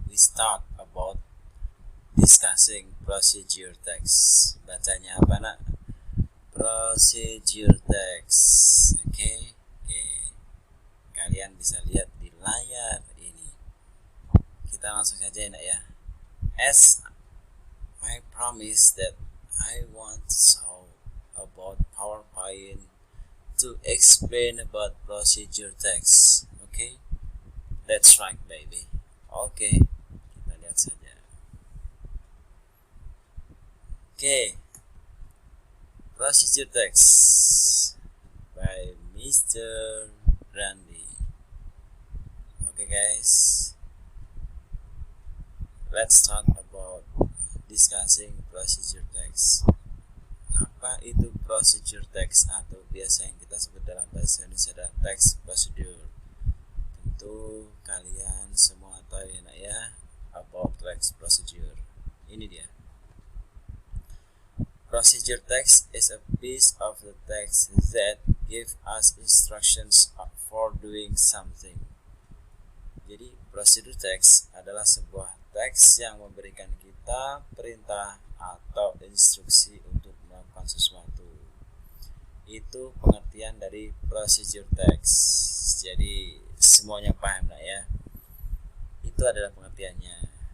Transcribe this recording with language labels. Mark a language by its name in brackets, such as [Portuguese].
[English] We start about discussing procedure text. [Indonesian] Bacanya apa nak? [English] Procedure text. Oke. [Indonesian] Kalian bisa lihat di layar ini. Kita langsung saja nak ya. [English] As I promise that I want to solve about PowerPoint to explain about procedure text. Okay, that's right, baby. Okay, [Indonesian] kita lihat saja. [English] Okay, procedure text by Mr. Randy. Okay, guys, let's start about discussing procedure text. [Indonesian] Apa itu procedure text atau biasa yang kita sebut dalam bahasa Indonesia adalah text procedure? Tentu kalian semua tahu ya nak ya [English] about text procedure. [Indonesian] Ini dia. [English] Procedure text is a piece of the text that give us instructions for doing something. [Indonesian] Jadi procedure text adalah sebuah teks yang memberikan kita perintah atau instruksi untuk melakukan sesuatu. Itu pengertian dari procedure text. Jadi semuanya paham lah ya. Itu adalah pengertiannya.